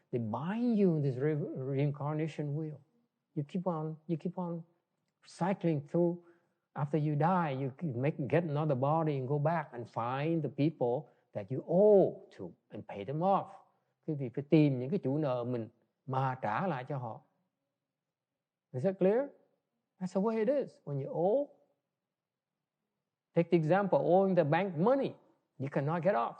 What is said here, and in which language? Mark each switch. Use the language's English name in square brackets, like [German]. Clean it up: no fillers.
[English] They bind you in this reincarnation wheel. You keep on cycling through. After you die, you get another body and go back and find the people that you owe to and pay them off. [Vietnamese] Quý vị phải tìm những cái chủ nợ mình mà trả lại cho họ. [English] Is that clear? That's the way it is. When you owe, take the example, owing the bank money, you cannot get off.